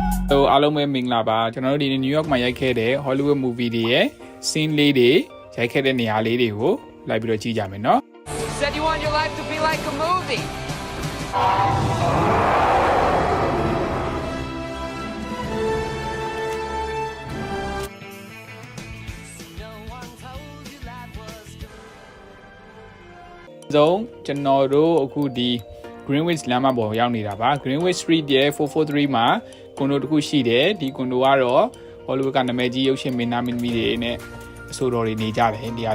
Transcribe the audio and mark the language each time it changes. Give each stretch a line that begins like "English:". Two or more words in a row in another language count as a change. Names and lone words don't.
Burmese: အားလုံးပဲမင်္ဂလာပါကျွန်တော်တို့ဒီနေ့ New York မှာရိုက်ခဲ့တဲ့ Hollywood movie တွေရဲ့ scene လေးတွေရိုက်ခဲ့တဲ့နေရာလေးတွေကိုလိုက်ပြီးတော့ကြည့်ကြမယ်နော်
English: Said you want your life to be like a movie.
Burmese: So ကျွန်တော်တို့အခုဒီ Greenwich လမ်းမပေါ်ရောက်နေတာပါ Greenwich Street ရဲ့443မှာကွန်ဒိုတစ် ခုရှိတယ်ဒီကွန်ဒိုကတော့ Hollywood ကနာမည်ကြီးရုပ်ရှင်မင်း သားမင်းသမီးတွေနဲ့အဆိုတော်တွေနေကြတယ်ဒီဟာ